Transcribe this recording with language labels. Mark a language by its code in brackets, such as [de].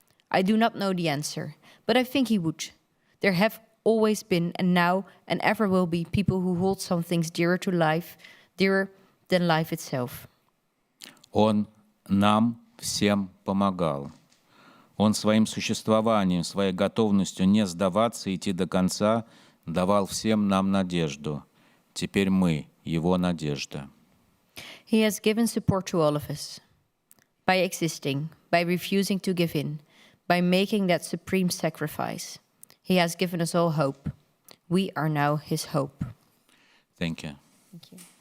[en] I do not know the answer, but I think he would. There have always been, and now and ever will be, people who hold some things dearer to life, dearer than life itself. [ru] Он нам всем помогал. Он своим существованием, своей готовностью не сдаваться, идти до конца, давал всем нам надежду. Теперь мы его надежда. [en] He has given support to all of us. By existing, by refusing to give in, by making that supreme sacrifice. He has given us all hope. We are now his hope. Thank you. Thank you.